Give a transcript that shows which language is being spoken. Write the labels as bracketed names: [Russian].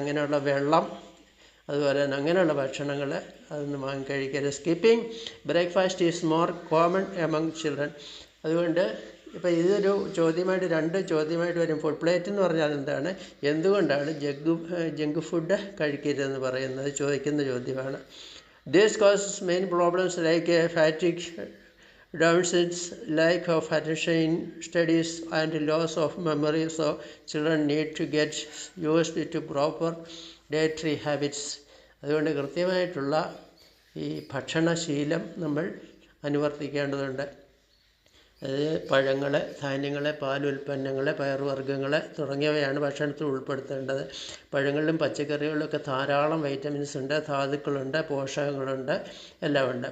[Malayalam] അങ്ങനെയുള്ള വെള്ളം, അതുപോലെ തന്നെ അങ്ങനെയുള്ള ഭക്ഷണങ്ങൾ അതൊന്നും വാങ്ങി കഴിക്കരുത്. [English] Skipping breakfast is more common among children. [Malayalam] അതുകൊണ്ട് ഇപ്പോൾ ഇതൊരു ചോദ്യമായിട്ട്, രണ്ട് ചോദ്യമായിട്ട് വരും. ഫുഡ് പ്ലേറ്റ് എന്ന് പറഞ്ഞാൽ എന്താണ്, എന്തുകൊണ്ടാണ് ജങ്ക് ഫുഡ് കഴിക്കരുതെന്ന് പറയുന്നത് ചോദിക്കുന്ന ചോദ്യമാണ്. [English] This causes main problems like fatigue, downsides, lack of attention in studies and loss of memory. So children need to get used to proper dietary habits. [Malayalam] അതുകൊണ്ട് കൃത്യമായിട്ടുള്ള ഈ ഭക്ഷണശീലം നമ്മൾ അനുവർത്തിക്കേണ്ടതുണ്ട്. അതായത് പഴങ്ങൾ, ധാന്യങ്ങൾ, പാലുൽപ്പന്നങ്ങൾ, പയറുവർഗ്ഗങ്ങൾ തുടങ്ങിയവയാണ് ഭക്ഷണത്തിൽ ഉൾപ്പെടുത്തേണ്ടത്. പഴങ്ങളിലും പച്ചക്കറികളിലൊക്കെ ധാരാളം വൈറ്റമിൻസ് ഉണ്ട്, ധാതുക്കളുണ്ട്, പോഷകങ്ങളുണ്ട്, എല്ലാം ഉണ്ട്.